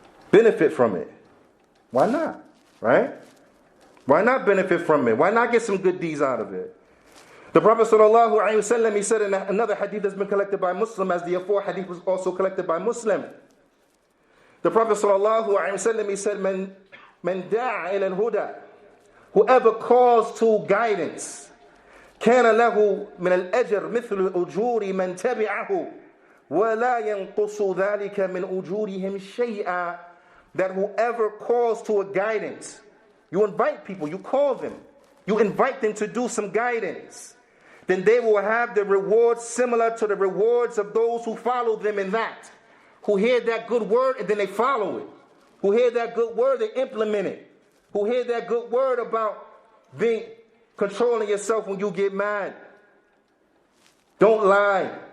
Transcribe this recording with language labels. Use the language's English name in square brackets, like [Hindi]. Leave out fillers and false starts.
[English] Benefit from it. Why not? Right? Why not benefit from it? Why not get some good deeds out of it? The Prophet ﷺ, he said in another hadith that's been collected by Muslim, as the afore hadith was also collected by Muslim. The Prophet ﷺ, he said, [Arabic] Man da'a ila al-huda, [English] whoever calls to guidance, [Arabic] كان له من الأجر مثل أجور من تبعه ولا ينقص ذلك من أجورهم شيئا. [English] That whoever calls to a guidance, you invite people, you call them, you invite them to do some guidance, then they will have the rewards similar to the rewards of those who follow them in that, who hear that good word and then they follow it, who hear that good word, they implement it, who hear that good word about controlling yourself when you get mad. Don't lie.